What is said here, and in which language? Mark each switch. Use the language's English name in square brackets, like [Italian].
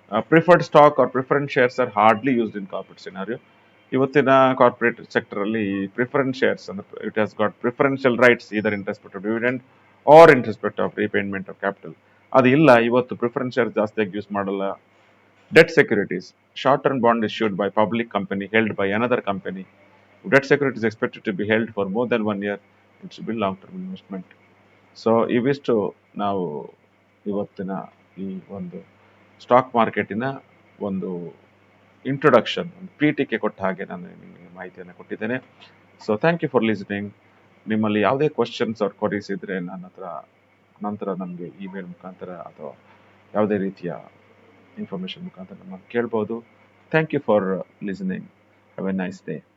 [English] Preferred stock or preference shares are hardly used in corporate scenario. [Kannada] ಇವತ್ತಿನ corporate sector ಅಲ್ಲಿ preference shares ಅಂದ್ರೆ [English] It has got preferential rights either in respect of dividend or in respect of repayment of capital. [Kannada] ಅದು ಇಲ್ಲ, ಇವತ್ತು preference shares ಜಾಸ್ತಿಯಾಗಿ use ಮಾಡಲ್ಲ. [English] Debt securities, short term bond issued by public company held by another company. Debt security is expected to be held for more than 1 year. It should be long-term investment. [Kannada] So ಇವಿಷ್ಟು ನಾವು ಇವತ್ತಿನ ಈ ಒಂದು stock ಮಾರ್ಕೆಟಿನ ಒಂದು introduction, ಒಂದು ಪೀಠಿಕೆ ಕೊಟ್ಟ ಹಾಗೆ ನಾನು ನಿಮಗೆ ಮಾಹಿತಿಯನ್ನು ಕೊಟ್ಟಿದ್ದೇನೆ. [English] So thank you for listening. [Kannada] ನಿಮ್ಮಲ್ಲಿ ಯಾವುದೇ ಕ್ವಶನ್ಸ್ ಆರ್ ಕ್ವರೀಸ್ ಇದ್ರೆ ನನ್ನ ಹತ್ರ ನಂತರ ನಮಗೆ ಇಮೇಲ್ ಮುಖಾಂತರ ಅಥವಾ ಯಾವುದೇ ರೀತಿಯ ಇನ್ಫಾರ್ಮೇಶನ್ ಮುಖಾಂತರ ನಮ್ಮನ್ನು ಕೇಳ್ಬೋದು. [English] Thank you for listening. Have a nice day.